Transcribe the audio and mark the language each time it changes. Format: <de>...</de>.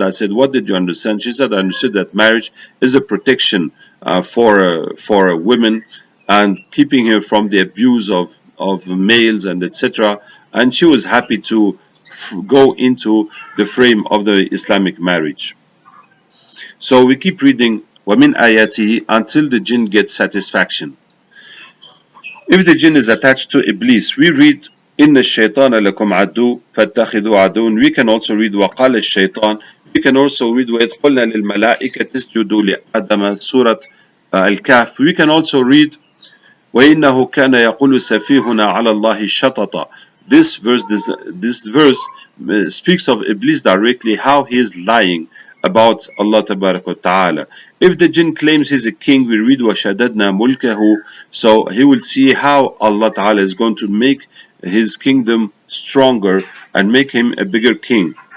<en>I said, what did you understand? She said, I understood that marriage is a protection for a women and keeping her from the abuse of males and etc. And she was happy to go into the frame of the Islamic marriage. So we keep reading</en> <ar>وَمِنْ آيَاتِهِ</ar> <en>until the jinn gets satisfaction. If the jinn is attached to Iblis, we read</en> <ar>إن الشيطان لكم عدو فاتخذوا عدو.</ar> <en>We can also read</en> <ar>وقال الشيطان.</ar> <en>We can also read</en> <ar>وإذ قلنا للملائكة اسجدوا لآدم سورة الكهف.</ar> <en>We can also read</en> <ar>وإنه كان يقول سفيهنا على الله شططا.</ar> <en>This verse speaks of Iblis directly, how he is lying about Allah Tabarak wa Ta'ala. If the jinn claims he's a king, we read</en> <ar>وَشَدَدْنَا مُلْكَهُ.</ar> <en>So he will see how Allah Ta'ala is going to make his kingdom stronger and make him a bigger king.</en>